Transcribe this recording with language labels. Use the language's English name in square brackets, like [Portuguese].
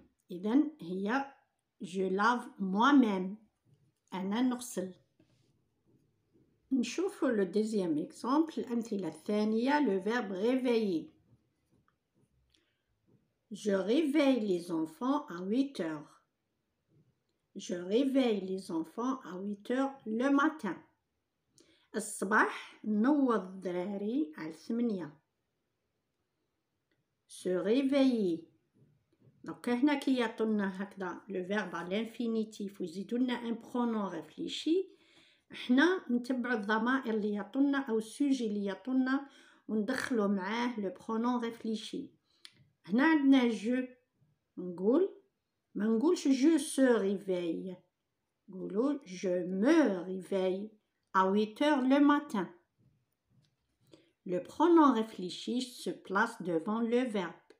[Arabic] إذن هي [French] je lave moi-même [Arabic] أنا نغسل. نشوفو [French] le deuxième exemple [Arabic] الأمثلة الثانية [French] le verbe réveiller. Je réveille les enfants à 8 heures. Je réveille les enfants à 8 heures le matin. [Arabic] الصباح نوض الدراري على 8. [French] Se réveiller. [Arabic] donc هنا كي يعطونا هكذا [French] le verbe à l'infinitif [Arabic] ويزيدوا لنا [French] un pronom réfléchi [Arabic] احنا نتبعوا الضمائر اللي يعطونا او السوجي اللي يعطونا وندخلوا معاه [French] le pronom réfléchi. [Arabic] هنا عندنا جو نقول ما نقولش [French] je se réveille [Arabic] نقولوا [French] je me réveille à 8 heures le matin. Le pronom réfléchi se place devant le verbe.